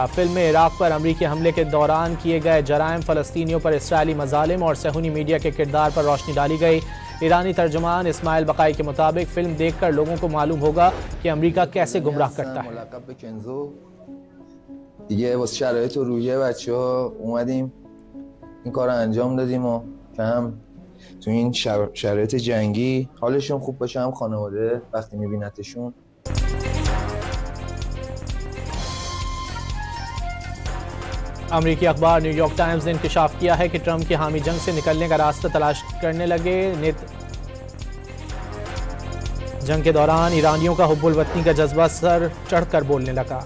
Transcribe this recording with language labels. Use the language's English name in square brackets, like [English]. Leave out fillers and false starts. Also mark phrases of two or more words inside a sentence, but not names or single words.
[Urdu] فلم میں عراق پر امریکی حملے کے دوران کیے گئے جرائم، فلسطینیوں پر اسرائیلی مظالم اور صیہونی میڈیا کے کردار پر روشنی ڈالی گئی. ایرانی ترجمان اسماعیل بقائی کے مطابق فلم دیکھ کر لوگوں کو معلوم ہوگا کہ امریکا کیسے گمراہ کرتا ہے. [Persian] دیگه واسه شرایط و روحیه بچه‌ها اومدیم این کار رو انجام دادیم و که هم تو این شرایط جنگی حالشون خوب باشه، هم خانواده وقتی میبینتشون. [Urdu] امریکی اخبار نیویارک ٹائمز نے انکشاف کیا ہے کہ ٹرمپ کی حامی جنگ سے نکلنے کا راستہ تلاش کرنے لگے. جنگ کے دوران ایرانیوں کا حب الوطنی کا جذبہ سر چڑھ کر بولنے لگا.